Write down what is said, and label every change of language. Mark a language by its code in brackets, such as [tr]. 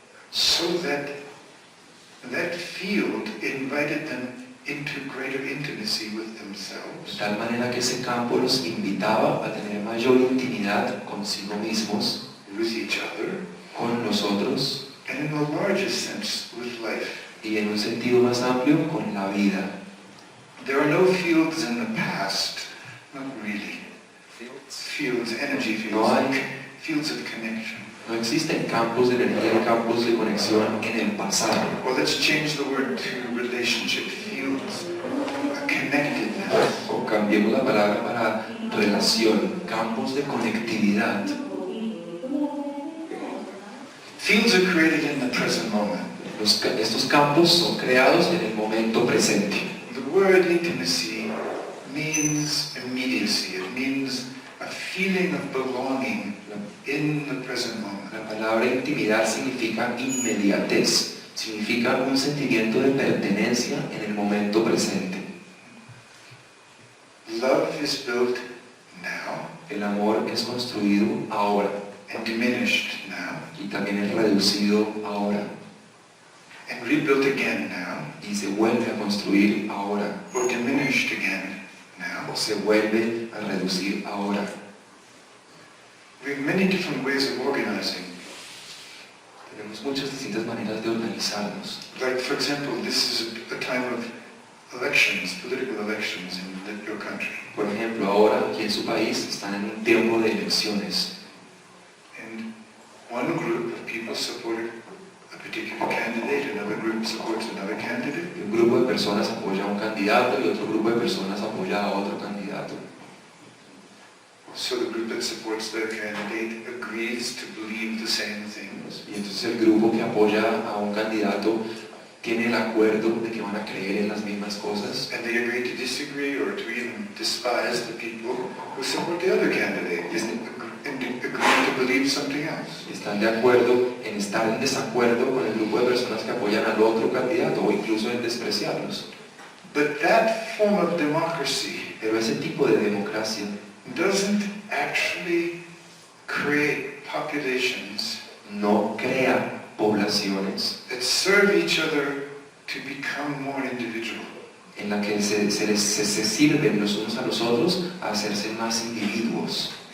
[en] So that that field invited them into greater intimacy with [es] De [en] themselves, [es] tal manera que ese campo los invitaba a tener mayor intimidad consigo mismos, [en] with each other, [es] con nosotros [en] and in the largest sense, with life. [es] y en un sentido más amplio con la vida. [en] There are no fields in the past, not really. Fields, energy fields, [es] No hay. [en] fields of connection. [es] No existen campos de energía, campos de conexión en el pasado. [en] Or let's change the word to relationship, fields, connectedness. [es] O cambiemos la palabra para relación, campos de conectividad. [en] Fields are created in the present moment. [es] Estos campos son creados en el momento presente. [en] The word intimacy means immediacy. It means a feeling of belonging in the present moment. [es] La palabra intimidad significa inmediatez, significa un sentimiento de pertenencia en el momento presente. [en] Love is built now [es] El amor es construido ahora [en] and diminished now [es] y también es reducido ahora [en] and rebuilt again now [es] y se vuelve a construir ahora [en] or diminished again now. [es] o se vuelve a reducir ahora. [en] We have many different ways of organizing. [es] Tenemos muchas distintas maneras de organizarnos. [en] Like, for example, this is a time of elections, political elections in your country. [es] Por ejemplo, ahora aquí en su país están en un tiempo de elecciones. [en] And one group of people supported a particular candidate, another group supports another candidate. [es] Un grupo de personas apoya a un candidato y otro grupo de personas apoya a otro candidato. [en] So the group that supports their candidate agrees to believe the same things. [es] Y entonces el grupo que apoya a un candidato tiene el acuerdo de que van a creer en las mismas cosas. [en] And they agree to disagree or to even despise the people who support the other candidate. And agree to believe something else. [es] Están de acuerdo en estar en desacuerdo con el grupo de personas que apoyan al otro candidato o incluso en despreciarlos. [en] But that form of democracy [es] Pero ese tipo de democracia [en] doesn't actually create populations [es] no crea poblaciones [en] that serve each other to become more individual. [es] en la que se sirven los unos a los otros a hacerse más individuos.